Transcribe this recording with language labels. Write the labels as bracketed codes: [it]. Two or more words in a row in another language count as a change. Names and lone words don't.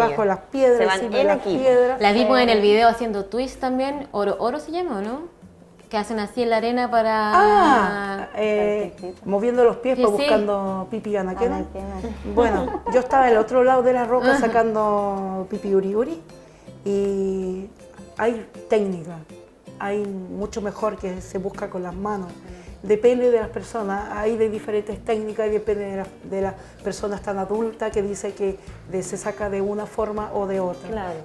[es] debajo de las piedras, Se van encima de en las equipo. piedras. La vimos en el video haciendo twist también, oro se llama, ¿o no? Que hacen así en la arena para... Moviendo los pies Sí, para sí. buscando pipi anaquena. Anaquena. Bueno, yo estaba al otro lado de la roca sacando [rap] pipi uri uri [es] y hay técnica, hay mucho mejor que se busca con las manos. Depende de las personas, hay de diferentes técnicas y depende de las personas tan adultas que dice que se saca de una forma o de otra. Claro.